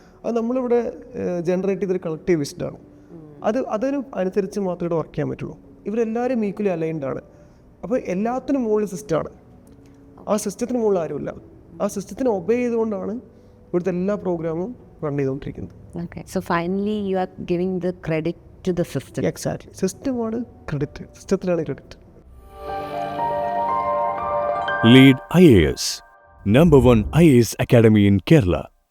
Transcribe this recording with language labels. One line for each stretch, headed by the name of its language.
Malayalam: അത് നമ്മളിവിടെ ജനറേറ്റ് ചെയ്തൊരു കളക്റ്റീവ് വിസ്ഡാണ്. അതിന് അനുസരിച്ച് മാത്രമേ ഇവിടെ വർക്ക് ചെയ്യാൻ പറ്റുള്ളൂ. ഇവരെല്ലാവരും ഈക്വലി അലൈൻഡ് ആണ്. അപ്പോൾ എല്ലാത്തിനും മുകളിൽ സിസ്റ്റമാണ്. ആ സിസ്റ്റത്തിന് മുകളിൽ ആരുമില്ല. ആ സിസ്റ്റത്തിന് ഒബേ ചെയ്തുകൊണ്ടാണ് ഇവിടുത്തെ എല്ലാ പ്രോഗ്രാമും റൺ ചെയ്തുകൊണ്ടിരിക്കുന്നത്.
English: Okay, so finally you are giving the credit to the system.
Malayalam: Exactly, സിസ്റ്റമാണ് credit, സിസ്റ്റത്തിലാണ് credit.
English: Lead IAS, #1 IAS Academy in Kerala.